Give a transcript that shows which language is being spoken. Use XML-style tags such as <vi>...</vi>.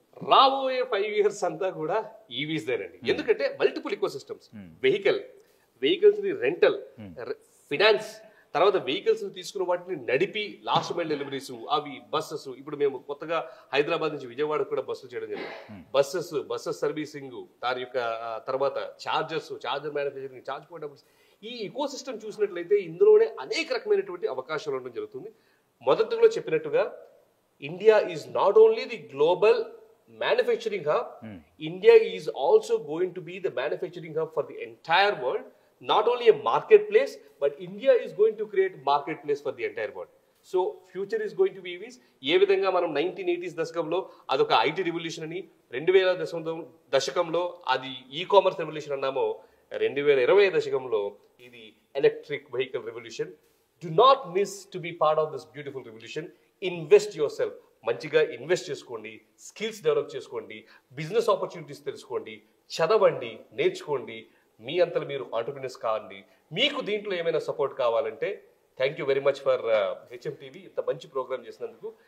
<te>రాబోయే 5 years అంతా కూడా ఈవీస్ దేనండి. ఎందుకంటే మల్టిపుల్ ఈకో సిస్టమ్స్, వెహికల్స్ ని రెంటల్, ఫినాన్స్, తర్వాత వెహికల్స్ తీసుకున్న వాటిని నడిపి లాస్ట్ మైల్ డెలివరీస్, అవి బస్సెస్. ఇప్పుడు మేము కొత్తగా హైదరాబాద్ నుంచి విజయవాడకు కూడా బస్సులు చేయడం జరిగింది. బస్సెస్ సర్వీసింగ్, దాని యొక్క తర్వాత చార్జర్ మ్యానుఫ్యాక్చరింగ్, చార్జ్ పాయింట్. ఈ ఈకో సిస్టమ్ చూసినట్లయితే ఇందులోనే అనేక రకమైనటువంటి అవకాశాలు ఉండడం జరుగుతుంది. మొదటిలో చెప్పినట్టుగా</te> <en>India is not only the global manufacturing hub, India is also going to be the manufacturing hub for the entire world. Not only a marketplace, but India is going to create marketplace for the entire world. So future is going to be EVs.</en> <te>ఏ విధంగా మనం 1980s దశకంలో అదొక IT revolution అని, 2000 దశకంలో అది e commerce revolution అన్నామో, 2020 దశకంలో ఇది electric vehicle revolution.</te> <en>Do not miss to be part of this beautiful revolution. Invest yourself.</en> <te>మంచిగా ఇన్వెస్ట్ చేసుకోండి, స్కిల్స్ డెవలప్ చేసుకోండి, బిజినెస్ ఆపర్చునిటీస్ తెలుసుకోండి, చదవండి, నేర్చుకోండి, మీ అంతలో మీరు ఆంటర్‌ప్రెన్యూర్స్ కావండి. మీకు దీంట్లో ఏమైనా సపోర్ట్ కావాలంటే</te> <en>thank you very much for HM TV</en> <te>ఇంత మంచి ప్రోగ్రామ్ చేసినందుకు.</te>